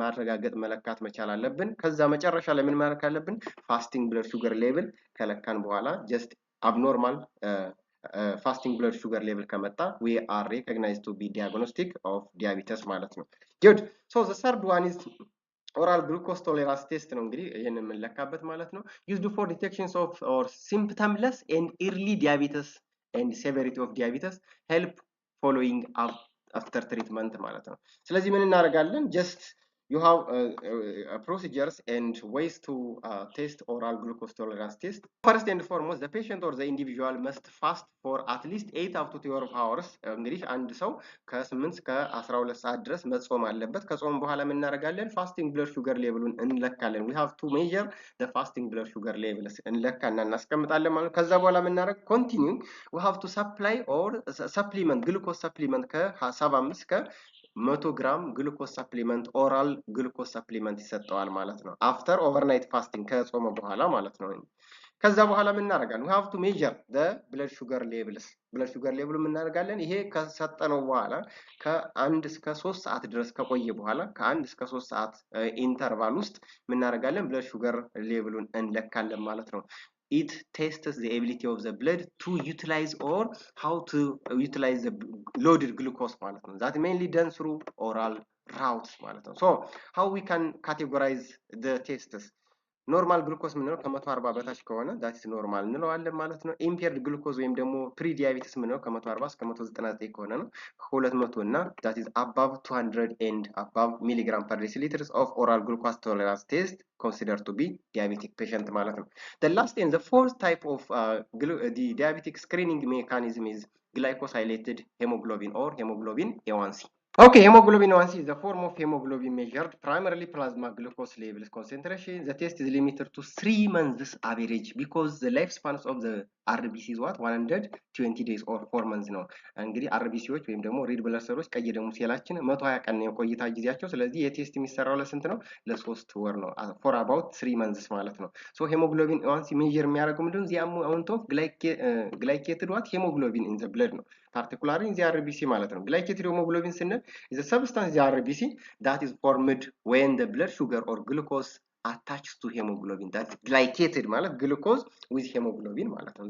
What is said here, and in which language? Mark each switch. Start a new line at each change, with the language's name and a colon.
Amharic: ማረጋገጥ መለካት መቻል አለብን። ከዛ መጨረሻ ላይ ምን ማድረግ አለብን?
English: ፋስቲንግ ብለድ ሹገር ሌቭል ከለካን በኋላ ጀስት አብኖርማል fasting blood sugar level
Amharic: ከመጣ
English: we are recognized to be diagnostic of diabetes ማለት ነው። good so the third one is oral glucose tolerance test ነው እንግዲህ ይሄንን የምንለካበት ማለት ነው። used for detections of or symptomless and early diabetes and severity of diabetes help following up after treatment ማለት ነው።
Amharic: ስለዚህ ምን እናደርጋለን?
English: just you have procedures and ways to test oral glucose tolerance test. First and foremost, the patient or the individual must fast for at least 8 up to 12 hours.
Amharic: እንግዲህ አንድ ሰው ከ8 እስከ 12 ሰዓት ድረስ መጾም አለበት። ከጾም በኋላ ምን እናደርጋለን? ፋስቲንግ ብለድ ሹገር ሌቭሉን እንለካለን።
English: we have to measure the fasting blood sugar level
Amharic: እንለካና እናስቀምጣለን ማለት ነው። ከዛ በኋላ ምን እናደርግ?
English: continuing we have to supply or supplement glucose supplement
Amharic: ከ75 እስከ 100 ግራም ግሉኮስ ሰፕሊመንት ኦራል ግሉኮስ ሰፕሊመንት ይሰጠዋል ማለት ነው። አፍተር ኦቨርናይት ፋስቲንግ ከጾመ በኋላ ማለት ነው። ከዛ በኋላ ምን እናደርጋለን?
English: we have to measure the blood sugar levels blood sugar level
Amharic: ምን እናደርጋለን? ይሄ ከሰጠነው በኋላ ከ1 እስከ 3 ሰዓት ድረስ ከቆየ በኋላ ከ1 እስከ 3 ሰዓት ኢንተርቫል ውስጥ ምን እናደርጋለን?
English: blood sugar levelን
Amharic: እንለካለን ማለት ነው።
English: it tests the ability of the blood to utilize or how to utilize the loaded glucose ማለት ነው። that mainly done through oral routes ማለት ነው። so how we can categorize the tests?
Amharic: ኖርማል ግሉኮስ ምንለው ከ140 በታች ከሆነ that is normal እንለዋለን ማለት ነው። ኢምፔርድ ግሉኮዝ ወይም ደግሞ ፕሪ ዲያቤቲስ ምንለው ከ140 እስከ 199 ከሆነ ነው።
English: ከ200 እና that is above 200 and above milligram per deciliter of oral glucose tolerance test considered to be diabetic patient ማለት ነው። the last and the fourth type of the diabetic screening mechanism is glycosylated hemoglobin or hemoglobin A1C Okay, hemoglobin A1C is the form of hemoglobin measured primarily plasma glucose levels concentration. The test is limited to 3 months average because the lifespan of the RBC is what 120 days or 4 months ነው።
Amharic: እንግዲህ አርቢሲዎች ወይም ደግሞ ሬድ ብለድ ሴሎች ቀይ ደም ሴላችን 120 ቀን ነው የቆይታ ጊዜያቸው። ስለዚህ የቴስት የሚሰራው ለስንት ነው? ለሶስት ወር ነው።
English: for about 3 months
Amharic: ማለት ነው። so hemoglobin A1C ሜዠር የሚያደርገው ምንድነው?
English: the amount of glycated what hemoglobin in the blood ነው። particularly in the RBC ማለት ነው። glycated hemoglobin
Amharic: ስንል
English: is a substance the RBC that is formed when the blood sugar or glucose attached to hemoglobin. That's glycated
Amharic: ማለት
English: glucose with hemoglobin ማለት ነው.